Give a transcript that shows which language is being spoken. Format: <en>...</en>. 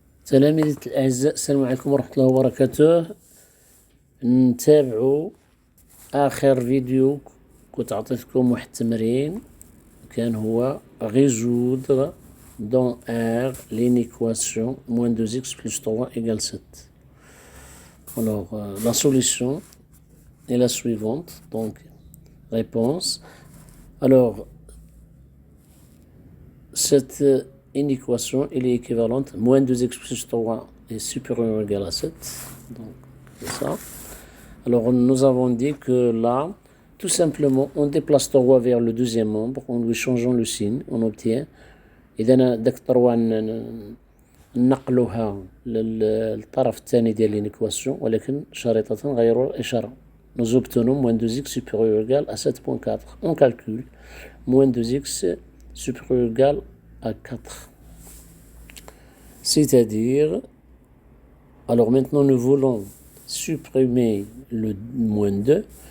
<ar>تلاميذ الأعزاء، السلام عليكم ورحمة الله وبركاته. نتابعوا آخر فيديو كنت عطيتكم واحد التمرين كان هو</ar> <fr>résoudre dans R l'inéquation moins 2x plus 3 égale 7. Alors la solution est la suivante, donc réponse. Alors cette inéquation elle est équivalente, moins 2x plus 3 est supérieur ou égal à 7, donc c'est ça. Alors nous avons dit que là, tout simplement, on déplace 3 vers le deuxième membre, en lui changeant le signe, on obtient.</fr> <ar>إذا داك 3 نقلوها للطرف الثاني ديال لينيكواسيون ولكن شريطة غير الإشارة.</ar> <fr>Nous obtenons moins 2x supérieur ou égal à 7.4. On calcule moins 2x supérieur ou égal à 4. C'est-à-dire, alors maintenant nous voulons supprimer le moins 2.</fr>